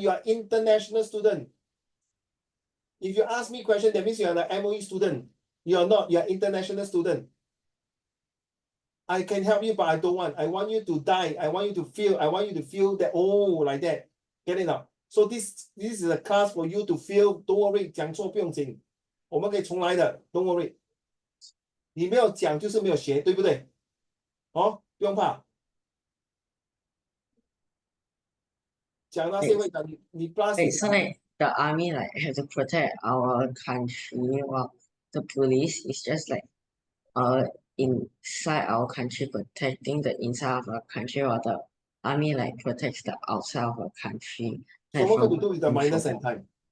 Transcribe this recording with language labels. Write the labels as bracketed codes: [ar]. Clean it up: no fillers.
[en] You are international student. If you ask me question, that means you are an MOE student. You are not. You are international student. I can help you, but I don't want. I want you to die. I want you to feel. I want you to feel that. Oh, like that. Get it now? So this is a class for you to feel. Don't worry， [zh] 讲错不用紧，我们可以重来的。 [en] Don't worry。 [zh] 你没有讲就是没有学，对不对？哦，不用怕。讲那些会讲你 [en] plus [zh] 你 [en] So like the army like have to protect our country while the police is just like inside our country protecting the inside of our country while the army like protects the outside of our country. So Like what got from to do with the minus and time?